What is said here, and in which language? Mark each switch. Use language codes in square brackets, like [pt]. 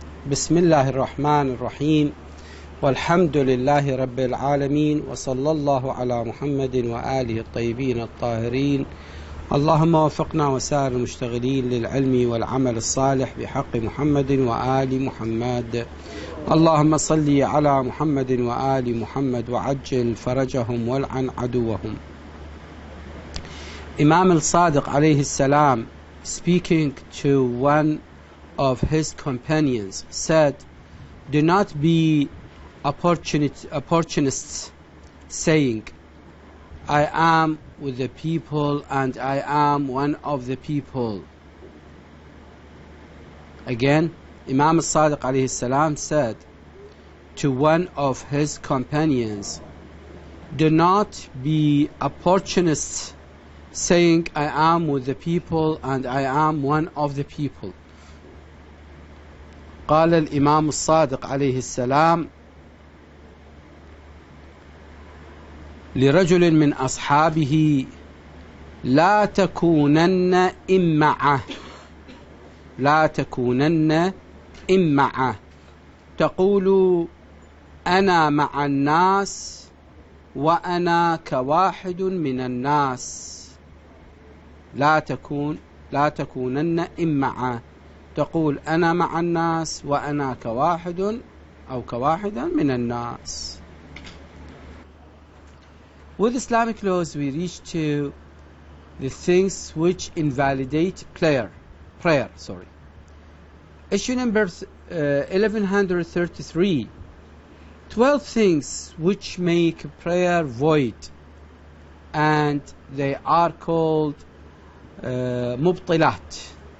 [ar] بسم الله الرحمن الرحيم، والحمد لله رب العالمين، وصلى الله على محمد وآله الطيبين الطاهرين. اللهم وفقنا وسائر المشتغلين للعلم والعمل الصالح بحق محمد وآل محمد. اللهم صل على محمد وآل محمد وعجل فرجهم والعن عدوهم. [en] Imam al-Sadiq alayhi salam, speaking to one of his companions, said, "Do not be opportunists, saying, I am with the people and I am one of the people." Again, Imam al-Sadiq alayhi salam said to one of his companions, "Do not be opportunists, saying, I am with the people and I am one of the people." [ar] قال الإمام الصادق عليه السلام لرجل من أصحابه: لا تكونن إمعة، لا تكونن إمعة، تقول أنا مع الناس وأنا كواحد من الناس. لا تكونن إمعة، تقول أنا مع الناس وأنا كواحد أو كواحدا من الناس. [en] With Islamic laws, we reach to the things which invalidate prayer. Issue number 1133. 12 things which make prayer void, and they are called mubtilat.